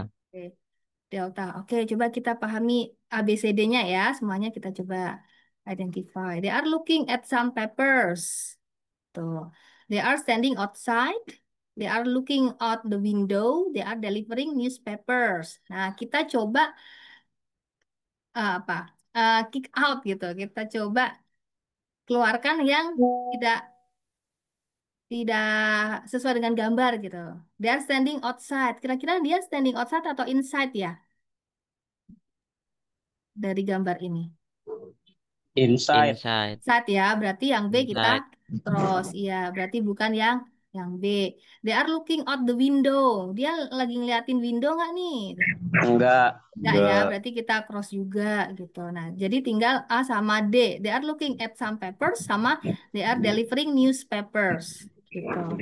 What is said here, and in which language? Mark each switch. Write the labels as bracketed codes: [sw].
[id] Oke, Delta. Oke, coba kita pahami ABCD-nya ya. Semuanya kita coba identify. [en] They are looking at some papers. Tuh. They are standing outside. They are looking out the window. They are delivering newspapers. [id] Nah, kita coba apa? Kick out gitu. Kita coba keluarkan yang tidak tidak sesuai dengan gambar gitu. [en] They are standing outside. [id] Kira-kira dia standing outside atau inside ya dari gambar ini? [en] Inside. [id] Inside ya, berarti yang B kita [en] Inside. cross. [id] Iya, berarti bukan yang B. [en] They are looking out the window. [id] Dia lagi ngeliatin window nggak nih? Enggak. Enggak ya, berarti kita cross juga gitu. Nah, jadi tinggal A sama D. [en] They are looking at some papers sama they are delivering newspapers gitu.